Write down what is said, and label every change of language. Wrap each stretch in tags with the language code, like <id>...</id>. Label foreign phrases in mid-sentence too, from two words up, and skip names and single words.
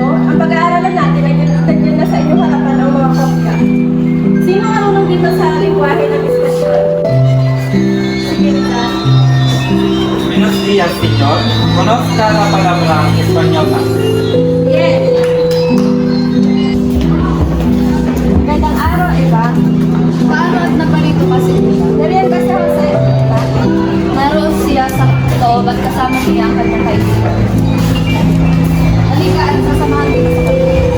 <tl>Ang pag-aaralan natin ay nandiyan na sa inyong harapan ang mga kopya. Sino ang marunong dito sa lingwahe ng Espanyol? Sige, Rita.</tl> <es>Buenos días, señor. Conozca la palabra española.</es> <tl>Yes. Magandang araw, Eva. Paano at naparito kasi niya? Nariyan ka sa Jose. Naroon siya sa loob at kasama niya ang kanyang kaibigan. Halika at sasamahan kita sa kanya.</tl>